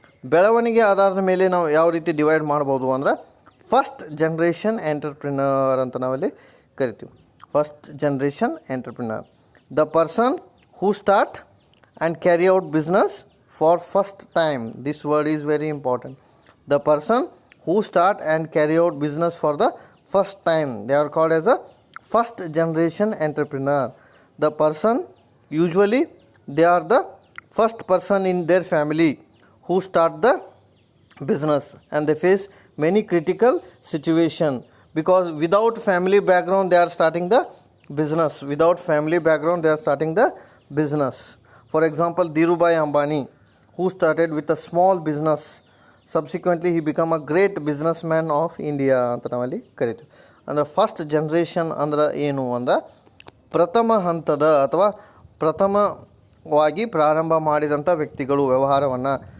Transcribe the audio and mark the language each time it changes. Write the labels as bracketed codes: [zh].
[kn] ಬೆಳವಣಿಗೆ ಆಧಾರದ ಮೇಲೆ ನಾವು ಯಾವ ರೀತಿ ಡಿವೈಡ್ ಮಾಡ್ಬೋದು ಅಂದ್ರೆ ಫಸ್ಟ್ ಜನ್ರೇಷನ್ ಎಂಟರ್ಪ್ರಿನರ್ ಅಂತ ನಾವಲ್ಲಿ ಕರಿತೀವಿ. [en] First generation entrepreneur, the person who start and carry out business for first time. This word is very important. The person who start and carry out business for the first time, they are called as a first generation entrepreneur. The person, usually they are the first person in their family who start the business, and they face many critical situation because without family background they are starting the business. Without family background they are starting the business. For example, Dhirubhai Ambani, who started with a small business, subsequently he become a great business man of India [kn] ಅಂತ ನಾವಲ್ಲಿ ಕರಿತೀವಿ. ಅಂದರೆ first generation ಅಂದ್ರೆ ಏನು ಅಂದ್ರೆ ಪ್ರಥಮ ಹಂತದ ಅಥವಾ ಪ್ರಥಮವಾಗಿ ಪ್ರಾರಂಭ ಮಾಡಿದಂಥ ವ್ಯಕ್ತಿಗಳು ವ್ಯವಹಾರವನ್ನು.